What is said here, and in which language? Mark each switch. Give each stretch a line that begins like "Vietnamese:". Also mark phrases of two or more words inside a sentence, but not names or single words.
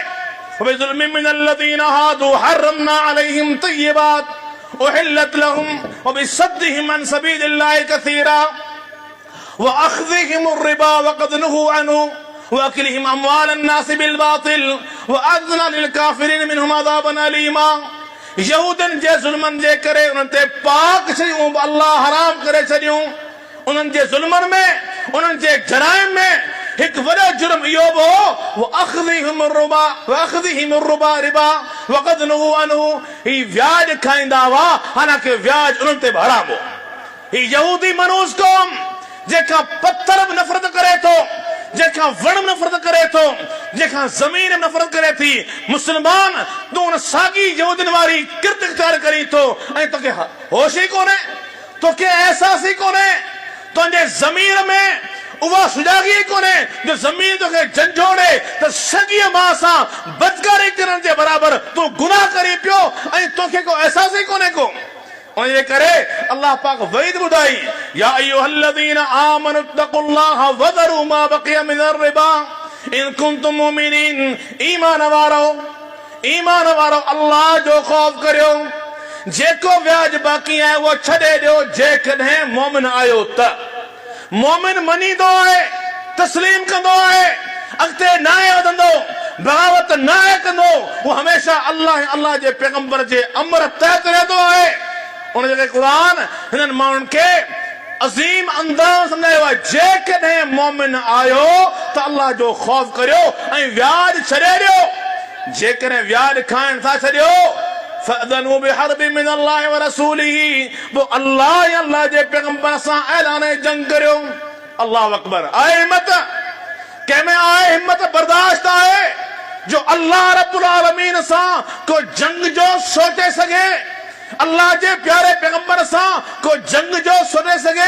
Arabic: فبظلم من الذين هادوا حرمنا عليهم طيبات أحلت لهم وبصدهم عن سبيل الله كثيرا وأخذهم الربا وقد نهوا عنه وأكلهم أموال الناس بالباطل وأعتدنا للكافرين منهم عذابا أليما.
Sindhi: यहूदन जे ज़ुल्मनि जे करे उन्हनि ते पाक शयूं अल्लाह हराम करे छॾियूं। उन्हनि जे ज़ुल्मनि में, उन्हनि जे जराइम में हिकु वॾो जुर्म इहो बि हो,
Arabic: وأخذهم الربا ربا وقد نهوا عنه.
Sindhi: ही व्याज खाईंदा हुआ, हालांकि व्याज उन्हनि ते बि हराम हो। ही यहूदी मनूस क़ौम जेका पत्थर बि नफ़रत करे थो, जेका वण बि नफ़रत करे थो, जेका ज़मीन बि नफ़रत करे थी। मुस्लमान तूं उन साॻी यहूदियुनि वारी किरत इख्तियार करी थो ऐं तोखे होश ई कोन्हे, तोखे अहसास ई कोन्हे, तुंहिंजे ज़मीर में उहा सुजागी कोन्हे जो ज़मीन तोखे झंझोड़े त सॻीअ मां सां बदकारी करण जे बराबर तूं गुनाह करे पियो ऐं तोखे को अहसास ई कोन्हे को। उनजे करे अल्लाह पाक वईद ॿुधाई,
Arabic: يا أيها الذين آمنوا اتقوا الله وذروا ما بقي من الربا إن كنتم مؤمنين.
Sindhi: ईमान वारो अल्लाह जो ख़ौफ करियो, जेको व्याज बाक़ी आहे उहो छॾे ॾियो जेकॾहिं मोमिन आयो त। मोमिन मञींदो आहे, तस्लीम कंदो आहे, अॻिते न आहे वधंदो, बग़ावत न आहे कंदो, उहो हमेशह अल्लाह जे पैगंबर जे अमर तहत रहंदो आहे। उन जे क़ुर हिननि माण्हुनि खे अज़ीम अंदाज़ सम्झायो आहे, जेकॾहिं मोमिन आयो त अल्लाह जो ख़ौफ करियो ऐं व्याज छॾे ॾियो। जेकॾहिं व्याज खाइण था छॾियो,
Arabic: فأذنوا بحرب من الله ورسوله,
Sindhi: पोइ अल्लाह जे पैगंबर सां ऐलान जंग करियो।
Arabic: الله أكبر.
Sindhi: आहे हिम्मत कंहिंमें, आहे हिम्मत बर्दाश्त आहे जो
Arabic: الله رب العالمين
Sindhi: सां को जंग जो सोचे सघे, अल्लाह जे प्यारे पैगंबर सां को जंग जो सोचे सघे।